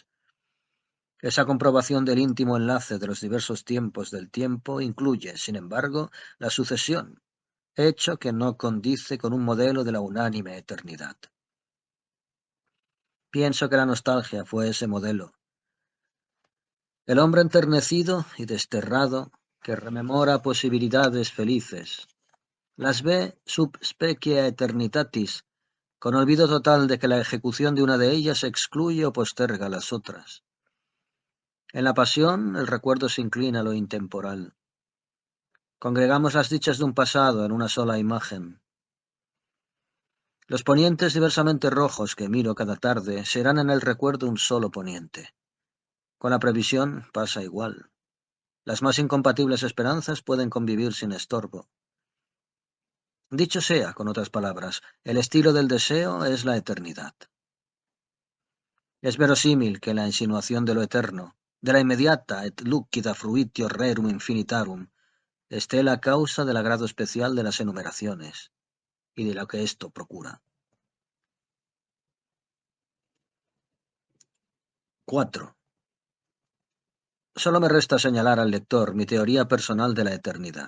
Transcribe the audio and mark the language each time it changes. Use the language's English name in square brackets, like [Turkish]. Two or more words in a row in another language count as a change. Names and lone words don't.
[Spanish] Esa comprobación del íntimo enlace de los diversos tiempos del tiempo incluye, sin embargo, la sucesión, hecho que no condice con un modelo de la unánime eternidad. Pienso que la nostalgia fue ese modelo. El hombre enternecido y desterrado que rememora posibilidades felices, las ve [Latin] sub specie eternitatis, [Spanish] con olvido total de que la ejecución de una de ellas excluye o posterga las otras. En la pasión, el recuerdo se inclina a lo intemporal. Congregamos las dichas de un pasado en una sola imagen. Los ponientes diversamente rojos que miro cada tarde serán en el recuerdo un solo poniente. Con la previsión pasa igual. Las más incompatibles esperanzas pueden convivir sin estorbo. Dicho sea, con otras palabras, el estilo del deseo es la eternidad. Es verosímil que la insinuación de lo eterno, de la [Latin] inmediata et lucida fruitio rerum infinitarum, [Spanish] esté la causa del agrado especial de las enumeraciones y de lo que esto procura. 4. Solo me resta señalar al lector mi teoría personal de la eternidad.